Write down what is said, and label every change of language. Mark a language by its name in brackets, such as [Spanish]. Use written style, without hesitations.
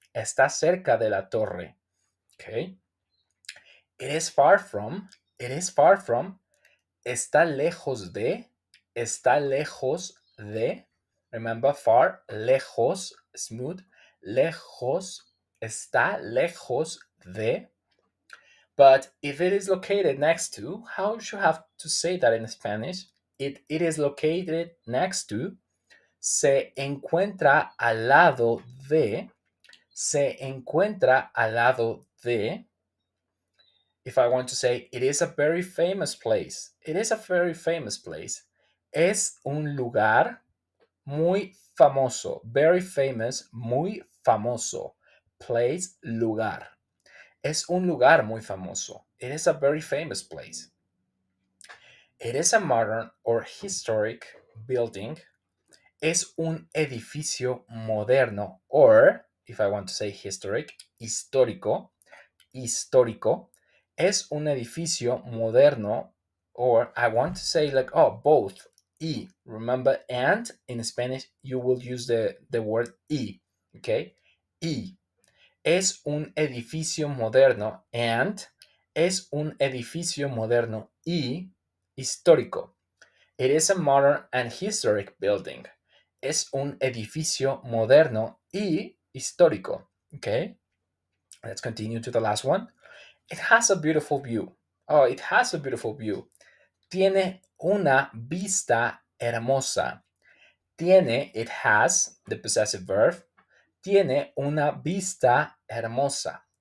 [Spanish] Está cerca de la torre. Okay. [English] It is far from, it is far from, [Spanish] está lejos de, está lejos de. [English] Remember, far, lejos, smooth, lejos, [Spanish] está lejos de. [English] But if it is located next to, how would you have to say that in Spanish? It is located next to, [Spanish] se encuentra al lado de, se encuentra al lado de. [English] If I want to say, it is a very famous place, it is a very famous place. [Spanish] Es un lugar muy famoso, [English] very famous, [Spanish] muy famoso. Place, lugar. Es un lugar muy famoso. [English] It is a very famous place. It is a modern or historic building. [Spanish] Es un edificio moderno, [English] or, if I want to say historic, [Spanish] histórico, histórico. Es un edificio moderno, [English] or I want to say like, oh, both. Y, remember, and in Spanish, you will use the word y, okay? [Spanish] Y. Es un edificio moderno, and es un edificio moderno y histórico. [English] It is a modern and historic building. [Spanish] Es un edificio moderno y histórico. [English] Okay, let's continue to the last one. It has a beautiful view. Oh, it has a beautiful view. [Spanish] Tiene una vista hermosa. Tiene, [English] it has, the possessive verb. [Spanish] Tiene una vista hermosa.